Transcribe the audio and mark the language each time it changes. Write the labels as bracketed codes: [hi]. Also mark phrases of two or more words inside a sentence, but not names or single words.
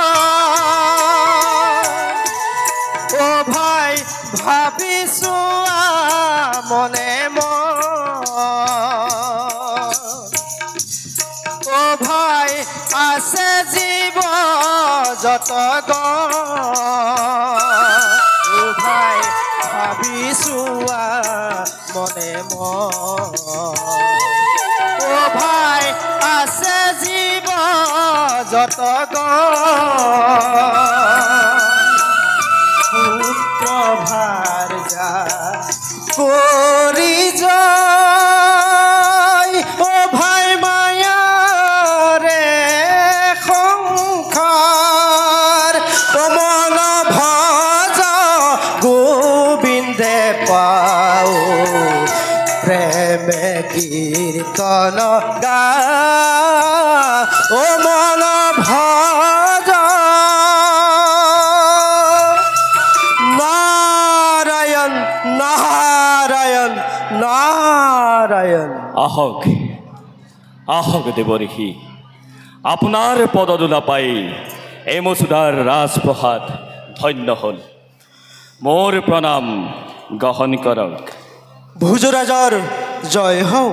[as] ও ভাই ভাবিছো মনে ও ভাই আছে জীৱ যত ও ভাই ভাবিছো মনে ও ভাই আছে জীৱ যত পুত্ৰ ভাৰ যা কৰি যায় ও ভাই মায়া রে সংসার মন ভজ গোবিন্দে পাও প্রেমে কীর্তন গা ও মন ভজ। নারায়ণ নারায়ণ নারায়ণ। আহক আহক দেৱৰ্ষি, আপোনাৰ পদদোলা পাই এই মচুদাৰ ৰাজপ্ৰসাদ ধন্য হ'ল। মোৰ প্ৰণাম গ্ৰহণ কৰক। ভুজৰাজৰ জয় হওক।